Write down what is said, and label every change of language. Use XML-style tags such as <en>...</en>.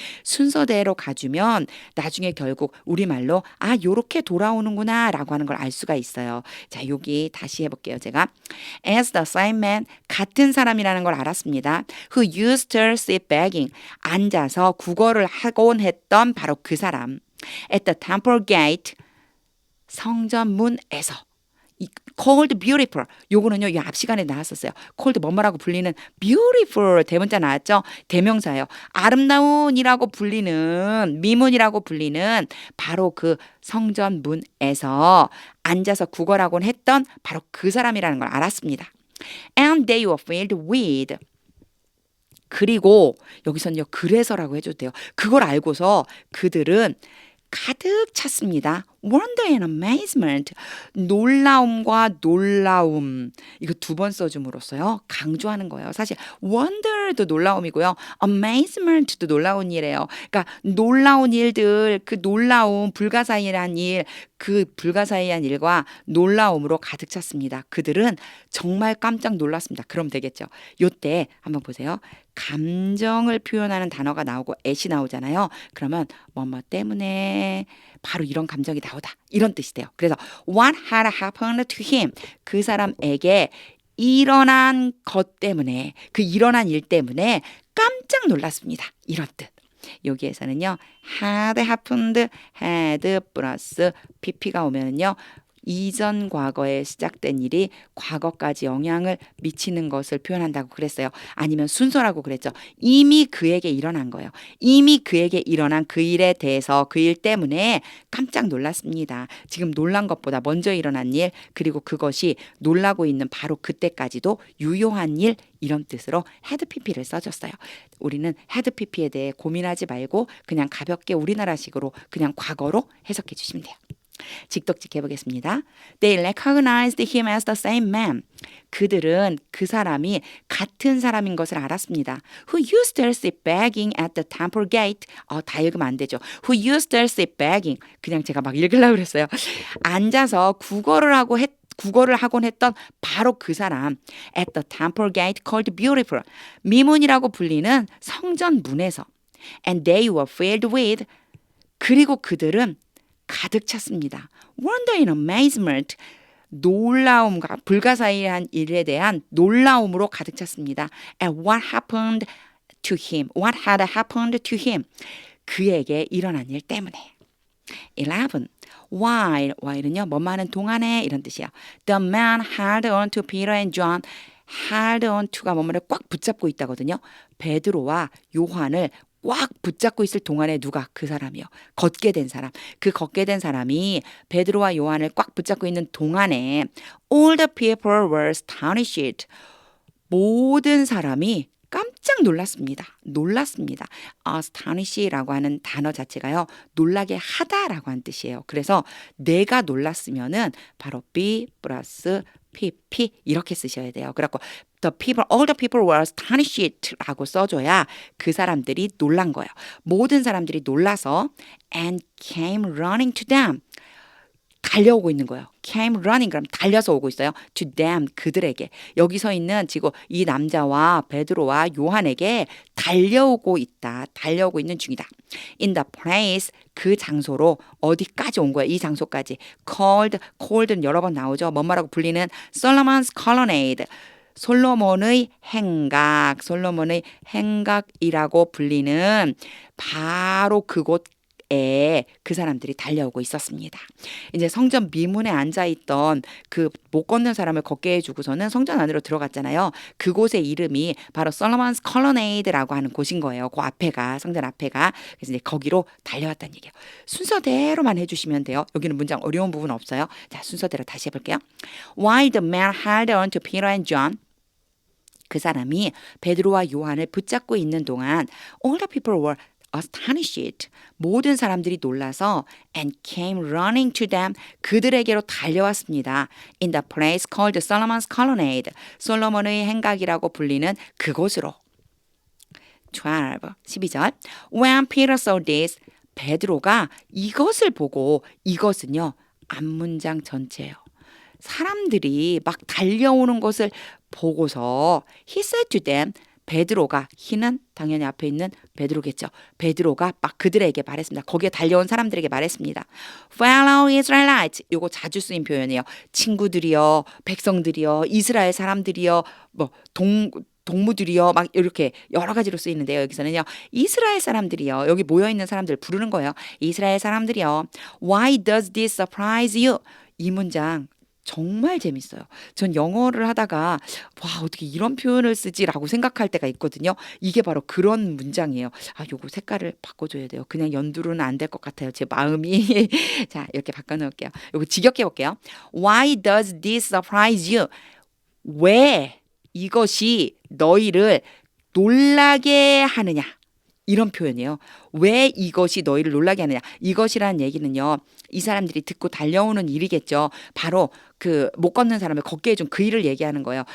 <ko>순서대로 가주면 나중에 결국 우리말로 요렇게 돌아오는구나 라고 하는 걸 알 수가 있어요. 자, 여기 다시 해볼게요. 제가</ko> <en>as the same man,</en> <ko>같은 사람이라는 걸 알았습니다.</ko> <en>who used to sit begging,</en> <ko>앉아서 구걸을 하곤 했던 바로 그 사람.</ko> <en>at the temple gate,</en> <ko>성전 문에서.</ko> <en>called beautiful.</en> <ko>요거는요, 이 앞 시간에 나왔었어요. called 뭐뭐라고 불리는 beautiful 대문자 나왔죠? 대명사예요. 아름다운이라고 불리는, 미문이라고 불리는 바로 그 성전 문에서 앉아서 구걸하곤 했던 바로 그 사람이라는 걸 알았습니다.</ko> <en>And they were filled with.</en> <ko>그리고 여기서는요, 그래서라고 해줘도 돼요. 그걸 알고서 그들은 가득 찼습니다.</ko> <en>Wonder and amazement.</en> <ko>놀라움과 놀라움. 이거 두 번 써줌으로써요. 강조하는 거예요. 사실 wonder도 놀라움이고요. amazement도 놀라운 일이에요. 그러니까 놀라운 일들, 그 놀라움, 불가사의한 일, 그 불가사의한 일과 놀라움으로 가득 찼습니다. 그들은 정말 깜짝 놀랐습니다. 그럼 되겠죠. 요때 한번 보세요. 감정을 표현하는 단어가 나오고 at이 나오잖아요. 그러면 뭐뭐 때문에 바로 이런 감정이 나오다. 이런 뜻이 돼요. 그래서</ko> <en>what had happened to him.</en> <ko>그 사람에게 일어난 것 때문에, 그 일어난 일 때문에 깜짝 놀랐습니다. 이런 뜻. 여기에서는요.</ko> <en>had happened,</en> <ko>had 플러스 pp가 오면은요. 이전 과거에 시작된 일이 과거까지 영향을 미치는 것을 표현한다고 그랬어요. 아니면 순서라고 그랬죠. 이미 그에게 일어난 거예요. 이미 그에게 일어난 그 일에 대해서 그 일 때문에 깜짝 놀랐습니다. 지금 놀란 것보다 먼저 일어난 일, 그리고 그것이 놀라고 있는 바로 그때까지도 유효한 일, 이런 뜻으로 had pp를 써줬어요. 우리는 had pp에 대해 고민하지 말고 그냥 가볍게 우리나라식으로 그냥 과거로 해석해 주시면 돼요. 직독직 해보겠습니다.</ko> <en>They recognized him as the same man.</en> <ko>그들은 그 사람이 같은 사람인 것을 알았습니다.</ko> <en>Who used to sit begging at the temple gate.</en> <ko>다 읽으면 안 되죠.</ko> <en>Who used to sit begging.</en> <ko>그냥 제가 막 읽으려고 그랬어요. 앉아서 구걸을 하곤 했던 바로 그 사람.</ko> <en>At the temple gate called beautiful.</en> <ko>미문이라고 불리는 성전 문에서.</ko> <en>And they were filled with.</en> <ko>그리고 그들은 가득 찼습니다.</ko> <en>Wonder and amazement.</en> <ko>놀라움과 불가사의한 일에 대한 놀라움으로 가득 찼습니다.</ko> <en>And what happened to him? What had happened to him?</en> <ko>그에게 일어난 일 때문에. 11. while은요. 뭐뭐 하는 동안에 이런 뜻이에요.</ko> <en>The man held on to Peter and John. held on to</en> <ko>가 뭐뭐를 꽉 붙잡고 있다거든요. 베드로와 요한을 꽉 붙잡고 있을 동안에 누가? 그 사람이요. 걷게 된 사람. 그 걷게 된 사람이 베드로와 요한을 꽉 붙잡고 있는 동안에</ko> <en>all the people were astonished.</en> <ko>모든 사람이 깜짝 놀랐습니다. 놀랐습니다. astonish라고 하는 단어 자체가요. 놀라게 하다라고 하는 뜻이에요. 그래서 내가 놀랐으면은 바로 be 플러스 pp 이렇게 쓰셔야 돼요. 그래갖고</ko> <en>all the people were astonished</en> <ko>라고 써줘야 그 사람들이 놀란 거예요. 모든 사람들이 놀라서</ko> <en>and came running to them.</en> <ko>달려오고 있는 거예요.</ko> <en>came running</en> <ko>그럼 달려서 오고 있어요.</ko> <en>to them</en> <ko>그들에게. 여기 서 있는 지금 이 남자와 베드로와 요한에게 달려오고 있다. 달려오고 있는 중이다.</ko> <en>in the place</en> <ko>그 장소로 어디까지 온 거예요. 이 장소까지. called는 여러 번 나오죠. 뭐뭐라고 불리는 Solomon's colonnade. 솔로몬의 행각, 솔로몬의 행각이라고 불리는 바로 그곳 그 사람들이 달려오고 있었습니다. 이제 성전 미문에 앉아있던 그 못 걷는 사람을 걷게 해주고서는 성전 안으로 들어갔잖아요. 그곳의 이름이 바로 솔로몬스 컬러네이드라고 하는 곳인 거예요. 그 앞에가 성전 앞에가. 그래서 이제 거기로 달려왔다는 얘기예요. 순서대로만 해주시면 돼요. 여기는 문장 어려운 부분 없어요. 자, 순서대로 다시 해볼게요.</ko> <en>While the man held on to Peter and John.</en> <ko>그 사람이 베드로와 요한을 붙잡고 있는 동안</ko> <en>all the people were astonished.</en> <ko>모든 사람들이 놀라서</ko> <en>and came running to them.</en> <ko>그들에게로 달려왔습니다.</ko> <en>In the place called Solomon's colonnade.</en> <ko>솔로몬의 행각이라고 불리는 그곳으로.</ko> <en>12절. When Peter saw this.</en> <ko>베드로가 이것을 보고 이것은요. 앞문장 전체예요. 사람들이 막 달려오는 것을 보고서</ko> <en>he said to them</en> <ko>베드로가 he는 당연히 앞에 있는 베드로겠죠. 베드로가 막 그들에게 말했습니다. 거기에 달려온 사람들에게 말했습니다.</ko> <en>Fellow Israelites</en> <ko>요거 자주 쓰인 표현이에요. 친구들이여, 백성들이여, 이스라엘 사람들이여, 뭐 동무들이여 막 이렇게 여러 가지로 쓰이는데요. 여기서는요. 이스라엘 사람들이여 여기 모여있는 사람들 부르는 거예요. 이스라엘 사람들이여</ko> <en>Why does this surprise you?</en> <ko>이 문장 정말 재밌어요. 전 영어를 하다가 와 어떻게 이런 표현을 쓰지라고 생각할 때가 있거든요. 이게 바로 그런 문장이에요. 아 요거 색깔을 바꿔줘야 돼요. 그냥 연두로는 안 될 것 같아요. 제 마음이. 자 이렇게 바꿔놓을게요. 요거 직역해 볼게요.</ko> <en>Why does this surprise you?</en> <ko>왜 이것이 너희를 놀라게 하느냐? 이런 표현이에요. 왜 이것이 너희를 놀라게 하느냐? 이것이라는 얘기는요. 이 사람들이 듣고 달려오는 일이겠죠. 바로 그 못 걷는 사람을 걷게 해준 그 일을 얘기하는 거예요.</ko>